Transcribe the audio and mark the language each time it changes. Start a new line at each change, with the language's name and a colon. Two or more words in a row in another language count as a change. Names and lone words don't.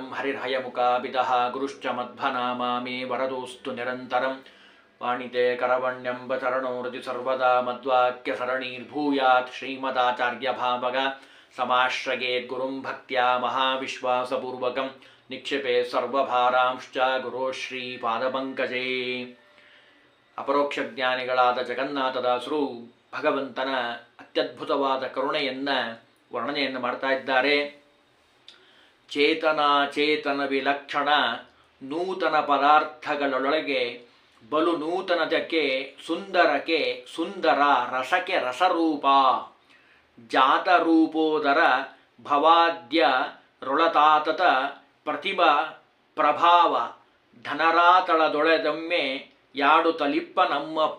Sanskrit: हरिर्हयमुखापितः गुरुश्च मध्वनामा मे वरदोऽस्तु निरन्तरं। वाणिते करवण्यम्बचरणो हृदि सर्वदा मद्वाक्यसरणीर्भूयात्। श्रीमदाचार्यभावग समाश्रयेद्गुरुं भक्त्या महाविश्वासपूर्वकं निक्षिपे सर्वभारांश्च गुरो ಶ್ರೀಪಾದಪಂಕಜೇ.
Kannada: ಅಪರೋಕ್ಷ ಜ್ಞಾನಿಗಳಾದ ಜಗನ್ನಾಥದಾಸರು ಭಗವಂತನ ಅತ್ಯದ್ಭುತವಾದ ಕರುಣೆಯನ್ನು ವರ್ಣನೆಯನ್ನು ಮಾಡ್ತಾ ಇದ್ದಾರೆ. ಚೇತನ ವಿಲಕ್ಷಣ ನೂತನ ಪದಾರ್ಥಗಳೊಳಗೆ ಬಲು ನೂತನದಕ್ಕೆ ಸುಂದರಕ್ಕೆ ಸುಂದರ, ರಸಕ್ಕೆ ರಸರೂಪ, ಜಾತರೂಪೋದರ ಭವಾದ್ಯ ರೊಳತಾತತ ಪ್ರತಿಭಾ ಪ್ರಭಾವ ಧನರಾತಳದೊಳೆದೊಮ್ಮೆ ಯಾಡು ತಲಿಪ್ಪ ನಮ್ಮಪ್ಪ.